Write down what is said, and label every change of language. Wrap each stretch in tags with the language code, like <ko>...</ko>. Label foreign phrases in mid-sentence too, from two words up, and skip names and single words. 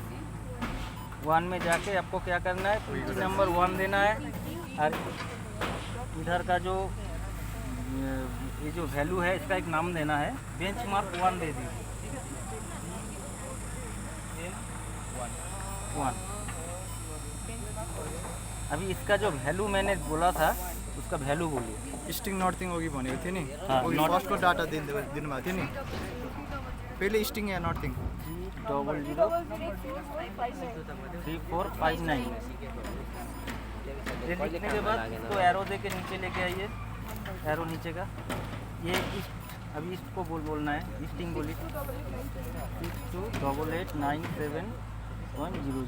<hi>1 में जाके आपको क्या करना है, PT नंबर 1 देना है, और इधर का जो ये जो वैल्यू है इसका एक नाम देना है, बेंचमार्क 1 दे दीजिए, ठीक है। 1 अभी इसका जो वैल्यू मैंने बोला था उसका वैल्यू बोलिए।</hi> <en>easting northing</en> <ne>अघि भनेको थिएँ नि,</ne> <hi>हाँ,</hi> <ne>अघि</ne> <en>not-</en> <ne>फर्स्टको डाटा दिनुभएको थियो नि, पहिले स्टिङ या नर्थिङ 003459।</ne> <hi>ये लिखने के बाद इसको एरो दे के नीचे लेके आइए, एरो नीचे का, ये अभी इसको बोलना है, स्टिंग बोलिए 628897.00।</hi>